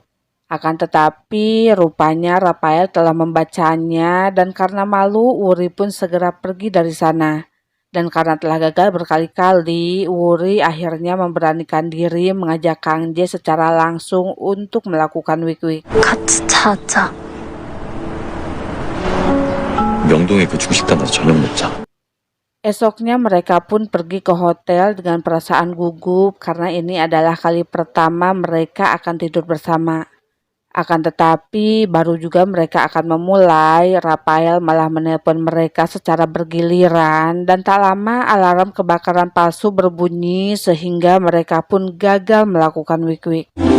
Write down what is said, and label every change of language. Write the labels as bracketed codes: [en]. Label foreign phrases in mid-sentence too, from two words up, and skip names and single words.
[id] Akan tetapi rupanya Rafael telah membacanya dan karena malu Wuri pun segera pergi dari sana. Dan karena telah gagal berkali-kali, Wuri akhirnya memberanikan diri mengajak Kang J secara langsung untuk melakukan wik-wik. [ko] 같이 자자. 명동에 그 중식당 가서 저녁 먹자. [id] Esoknya mereka pun pergi ke hotel dengan perasaan gugup karena ini adalah kali pertama mereka akan tidur bersama. Akan tetapi baru juga mereka akan memulai, Rafael malah menelpon mereka secara bergiliran dan tak lama alarm kebakaran palsu berbunyi sehingga mereka pun gagal melakukan wik-wik.